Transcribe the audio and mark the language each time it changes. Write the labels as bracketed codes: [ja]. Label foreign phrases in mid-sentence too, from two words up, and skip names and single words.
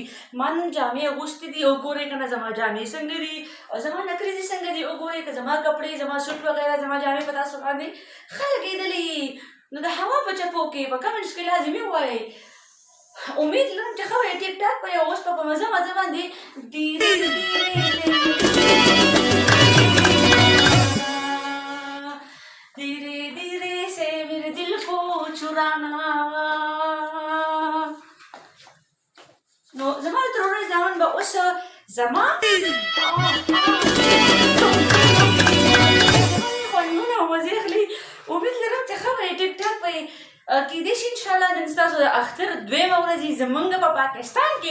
[ps] ما نن جامې اغوستې دي، وګورئ که نه زما جامې څنګه دي او زما نکریزې څنګه دي. وګورئ که زما کپړې، زما سوټ وغیره، زما جامې په تاسو باندې ښه لګېدلې نو د هوا په چپو کې په کمنټس کې لازمي ووایئ. امید لرم چې ښه وایي، ټیک ټاک وایي او اوس په مزه مزه باندې ډېرې [hi] धीरे धीरे से मेरे दिल को चुराना. [ps] نو زما د ترورۍ زامن به اوس زما خوندونه او مزې اخلي. امید لرم چې ښه وایي، ټیک ټاک وایي. کیدای شي انشاءالله نن ستاسو د اختر دویمه ورځ وي زمونږ په پاکستان کې.